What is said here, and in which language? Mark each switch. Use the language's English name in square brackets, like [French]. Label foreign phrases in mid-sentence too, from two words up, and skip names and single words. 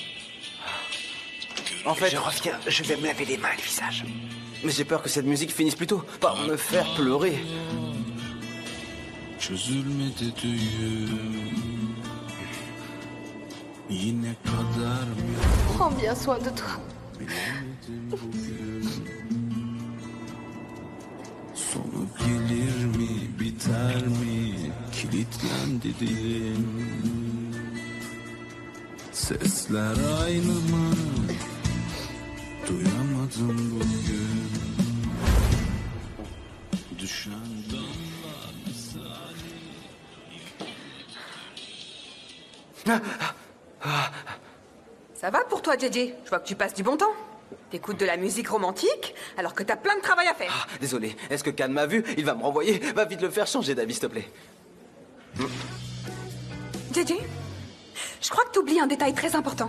[French] En fait, je reviens, je vais me laver les mains et le visage. Mais j'ai peur que cette musique finisse plus tôt par me faire pleurer. Prends bien soin de toi. [Turkish] Sonu gelir mi, biter mi, kilitlendi dilim. Sesler aynı mı, duyamadım bugün. Düşen damla misali. [French] Ça va pour toi, JJ? Je vois que tu passes du bon temps. T'écoutes de la musique romantique alors que t'as plein de travail à faire. Désolé, est-ce que Khan m'a vu? Il va me renvoyer. Va vite le faire changer d'avis, s'il te plaît. JJ, je crois que t'oublies un détail très important.